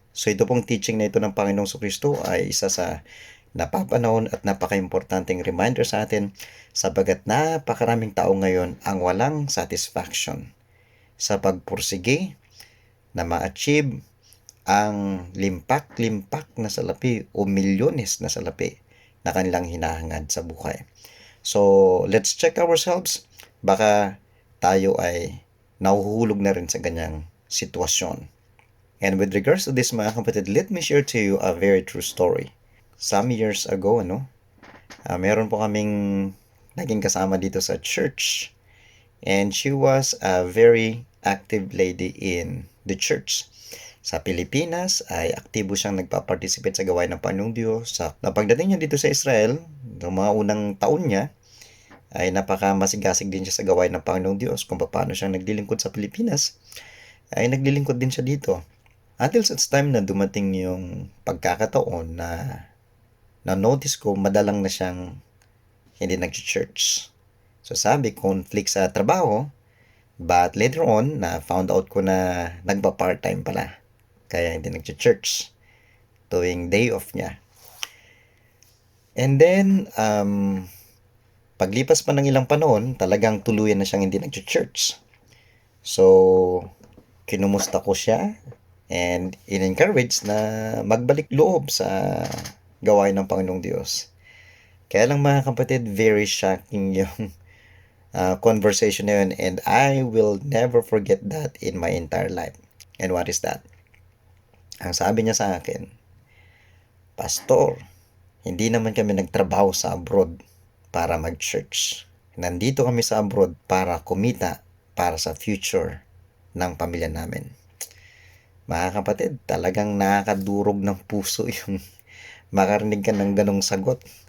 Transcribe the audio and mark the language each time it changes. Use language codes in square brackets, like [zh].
[tl] So ito pong teaching na ito ng Panginoong Kristo ay isa sa napapanahon at napaka-importanteng reminder sa atin sapagat napakaraming tao ngayon ang walang satisfaction sa pagpursige na ma-achieve ang limpak-limpak na salapi o milyones na salapi na kanilang hinahangad sa buhay. [en] So, let's check ourselves. [tl] Baka tayo ay nahuhulog na rin sa ganyang sitwasyon. [en] And with regards to this [tl] mga kapatid, [en] let me share to you a very true story. Some years ago, [tl] meron po kaming naging kasama dito sa church. [en] And she was a very active lady in the church. [tl] Sa Pilipinas ay aktibo siyang nagpa-participate sa gawain ng Panginoong Diyos. Na pagdating niya dito sa Israel, noong mga unang taon niya, ay napaka-masigasig din siya sa gawain ng Panginoong Diyos kung paano siya naglilingkod sa Pilipinas, ay naglilingkod din siya dito. Until such time na dumating yung pagkakataon na na-notice ko madalang na siyang hindi nag-church. So sabi, conflict sa trabaho, [en] but later on, [tl] na found out ko na nagpa-part-time pala. Kaya hindi nag-church tuwing day off niya. And then, paglipas pa ng ilang panahon, talagang tuluyan na siyang hindi nag-church. So, kinumusta ko siya and in-encourage na magbalik loob sa gawain ng Panginoong Diyos. Kaya lang mga kapatid, [en] very shocking yung conversation na yun, and I will never forget that in my entire life. And what is that? [tl] Ang sabi niya sa akin, Pastor, hindi naman kami nagtrabaho sa abroad para mag-church. Nandito kami sa abroad para kumita para sa future ng pamilya namin. Mga kapatid, talagang nakakadurog ng puso yung makarinig ka ng ganong sagot.